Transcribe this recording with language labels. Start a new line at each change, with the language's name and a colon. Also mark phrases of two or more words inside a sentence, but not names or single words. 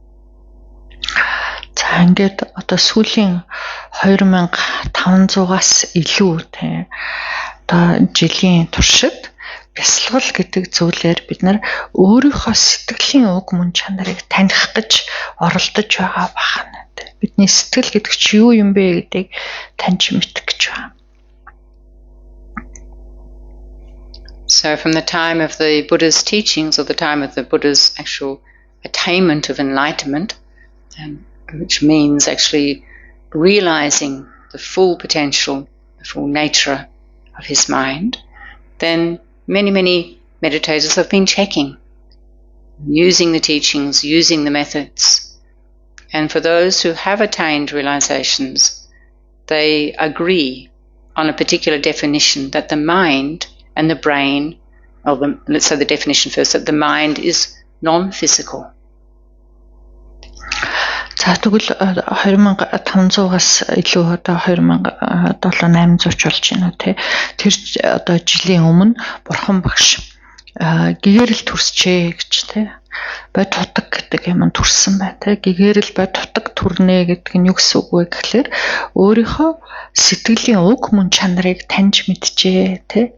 Mongolian: За ингээд одоо сүүлийн 2500-аас илүү тийм одоо жилийн туршид бясалгал гэдэг зүйлээр бид нар өөрийнхөө сэтгэлийн уг мөн чанарыг таних гэж оролдож байгаа байна. Бидний сэтгэл гэдэг чи юу юм бэ гэдгийг таньж мэдэх гэж байна.
English: So from the time of the Buddha's teachings or the time of the Buddha's actual attainment of enlightenment, which means actually realizing the full potential, the full nature of his mind, then many meditators have been checking, using the teachings, using the methods. And for those who have attained realizations, they agree on a particular definition that the mind and the brain, let's say the definition first, that the mind is non-physical.
Mongolian: За тэгвэл 2500-аас илүү одоо 2700-800 болж байна уу те. Тэр одоо жилийн өмнө Бурхан багш гэгэрэл төрсчээ гэж те. Бод тутаг гэдэг юм төрсөн бай те. Гэгэрэл бод тутаг төрнэ гэдэг нь юу гэсэн үг вэ гэхлээр өөрийнхөө сэтгэлийн уг мөн чанарыг таньж мэдчихээ те.